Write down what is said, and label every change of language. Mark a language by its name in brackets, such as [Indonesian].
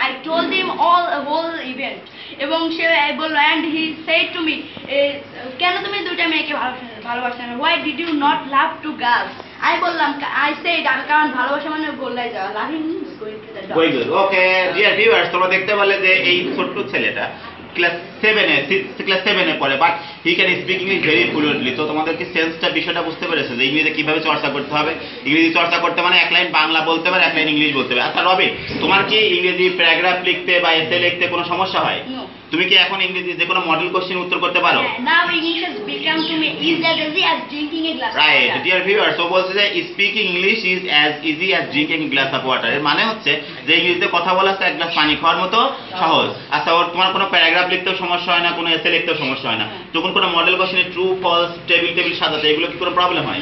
[English] I told him whole event [Bangla] এবং সে বললো [English] and he said to me, [Bangla] কেন তুমি দুইটা মেয়েকে ভালোবাসো না? [English] Why did you not love two girls? [Bangla] আমি বললাম, [English] I said, [Bangla] কারণ ভালোবাসা মানে গোল্লায় যাওয়া, [English] loving means going to the door. [Bangla] Okay dear viewers, তোমরা দেখতে পেলে যে এই ছোট্ট ছেলেটা ক্লাস 7 এ পড়ে, [English] But he can speak English very fluently. [Bangla] তো তোমাদেরকে সেন্সটা বিষয়টা বুঝতে পেরেছে যে ইংরেজি কিভাবে চর্চা করতে হবে। ইংরেজি চর্চা করতে মানে এক লাইন বাংলা বলতে পারে, এক লাইন ইংলিশ বলতে পারে। আচ্ছা রবি, তোমার কি ইংরেজি প্যারাগ্রাফ লিখতে বা এসে লিখতে কোনো সমস্যা হয়? [English] No. [Bangla] তুমি কি এখন ইংরেজি যে কোনো মডেল কোশ্চেন উত্তর করতে পারো? [English] Now English has become to me easy as drinking a glass of right water. Dear viewer, so [Bangla] বলছে যে [English] Speaking English is as easy as drinking glass of water. [Bangla] এর মানে হচ্ছে যে ইংরেজিতে কথা বলা হচ্ছে এক গ্লাস পানি খাওয়ার মতো সহজ। আচ্ছা, ওর তোমার কোনো প্যারাগ্রাফ লিখতেও সমস্যা হয় না, কোনো এসে লিখতেও সমস্যা হয় না। যখন কোনো মডেল কোশ্চেনে ট্রু ফলস টেবিল সাজাতে এগুলো কি কোনো প্রবলেম হয়?